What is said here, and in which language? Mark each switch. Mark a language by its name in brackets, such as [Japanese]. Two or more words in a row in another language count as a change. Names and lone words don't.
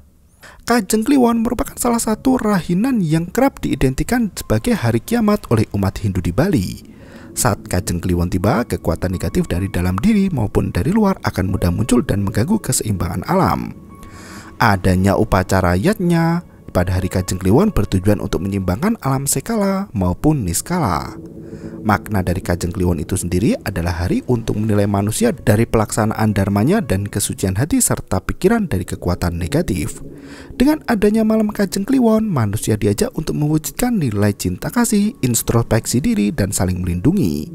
[Indonesian] Kajeng Kliwon merupakan salah satu rahinan yang kerap diidentikan sebagai hari kiamat oleh umat Hindu di Bali. Saat Kajeng Kliwon tiba, kekuatan negatif dari dalam diri maupun dari luar akan mudah muncul dan mengganggu keseimbangan alam. Adanya upacara yatnya pada hari Kajeng Kliwon bertujuan untuk menyeimbangkan alam sekala maupun niskala. Makna dari Kajeng Kliwon itu sendiri adalah hari untuk menilai manusia dari pelaksanaan dharmanya dan kesucian hati serta pikiran dari kekuatan negatif. Dengan adanya malam Kajeng Kliwon, manusia diajak untuk mewujudkan nilai cinta kasih, introspeksi diri, dan saling melindungi.